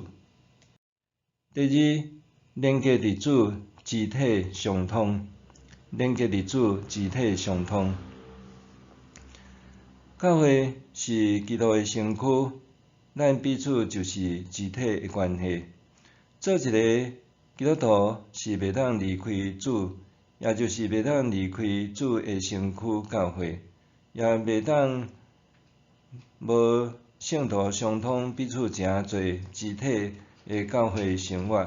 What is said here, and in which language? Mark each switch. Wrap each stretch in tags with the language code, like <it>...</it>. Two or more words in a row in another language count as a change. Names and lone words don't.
<nan>第二，连结伫主，肢体相通。连结伫主，肢体相通。教会是基督的身躯，咱彼此就是肢体的关系。做一个基督徒是袂当离开主，也就是袂当离开主的身躯教会，也袂当无圣徒相通彼此诚侪肢体的教会生活。</nan>